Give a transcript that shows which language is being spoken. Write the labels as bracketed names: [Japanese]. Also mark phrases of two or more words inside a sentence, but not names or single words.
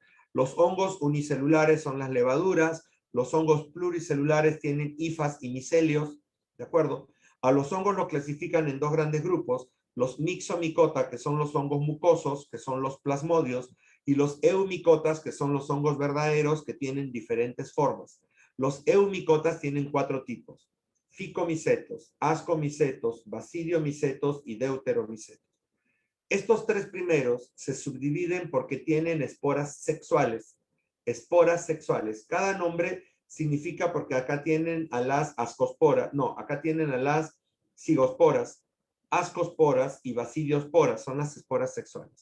[Spanish] Los hongos unicelulares son las levaduras, los hongos pluricelulares tienen hifas y micelios, ¿de acuerdo? A los hongos los clasifican en 2 grandes grupos, los mixomicota, que son los hongos mucosos, que son los plasmodios, y los eumicotas, que son los hongos verdaderos, que tienen diferentes formas. Los eumicotas tienen 4 tipos: ficomicetos, ascomicetos, basidiomicetos y deuteromicetos. Estos 3 primeros se subdividen porque tienen esporas sexuales. Esporas sexuales. Cada nombre significa, porque acá tienen a las ascosporas, no, acá tienen a las cigosporas, ascosporas y basidiosporas, son las esporas sexuales.